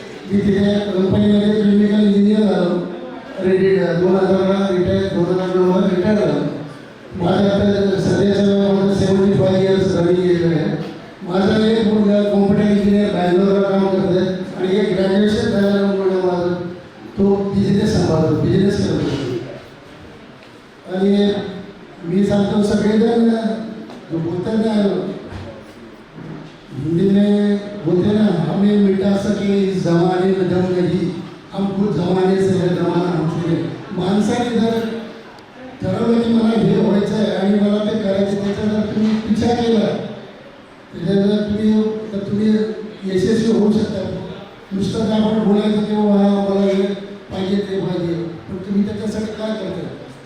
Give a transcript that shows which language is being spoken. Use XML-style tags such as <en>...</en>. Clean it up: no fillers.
<mr>मी तिथे कंपनीमध्ये chemical engineer झालो. 2000ला रिटायर 2009ला रिटायर झालो. माझ्या आता सध्याचं 75 इयर्स रनिंग गेलेलं आहे. माझा एक मुलगा कॉम्प्युटर इंजिनियर बँगलोरला काम करत आहे आणि एक ग्रॅज्युएशन झालेला मुलगा माझा तो बिझनेस सांभाळतो, बिझनेस करतो. आणि मी सांगतो सगळेजण जो बोलतात ना</mr> <hi>हिंदी में बोलते ना हमें मिटा सके इस जमाने में दम नहीं हम खुद जमाने से है जमाना हमसे.</hi> <mr>माणसाने जर ठरवलं की मला हे व्हायचं आहे आणि मला ते करायचं त्याचा जर तुम्ही पिछा केला त्याच्यात जर तुम्ही यशस्वी होऊ शकता. नुसतं तर आपण बोलायचं किंवा मला हे पाहिजे ते पाहिजे पण तुम्ही त्याच्यासाठी काय करता.</mr>